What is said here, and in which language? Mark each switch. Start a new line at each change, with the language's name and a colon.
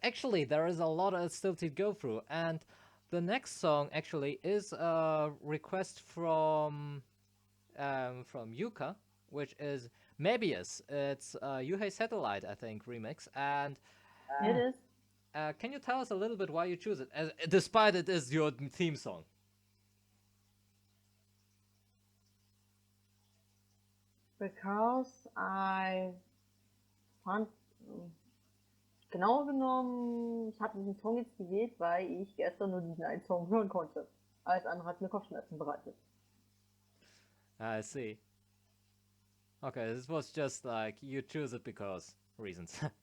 English: Actually, there is a lot still to go through, and the next song actually is a request from Yuka, which is Mebius. It's Yuhei Satellite, I think, remix. And It is. can you tell us a little bit why you choose it, despite it is your theme song? Because I
German: fand, genau genommen, ich habe diesen Song jetzt gewählt, weil ich gestern nur diesen einen Song hören konnte. Alles andere hat mir Kopfschmerzen bereitet.
English: I see. Okay, this was just like you choose it because reasons.